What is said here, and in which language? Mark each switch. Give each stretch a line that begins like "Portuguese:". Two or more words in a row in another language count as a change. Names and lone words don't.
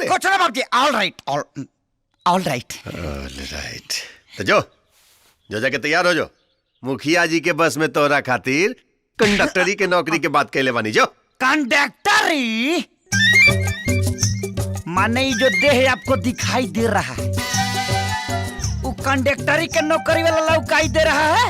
Bhojpuri: कुछ ना बाप जी,
English: all right all right.
Bhojpuri: तो जो जाके तैयार हो जो, मुखिया जी के बस में तोरा खातिर कंडक्टरी के नौकरी के बात कहले बानी। जो कंडक्टरी माने जो देह आपको दिखाई दे रहा है वो कंडक्टरी के नौकरी वाला लौकाई दे रहा है।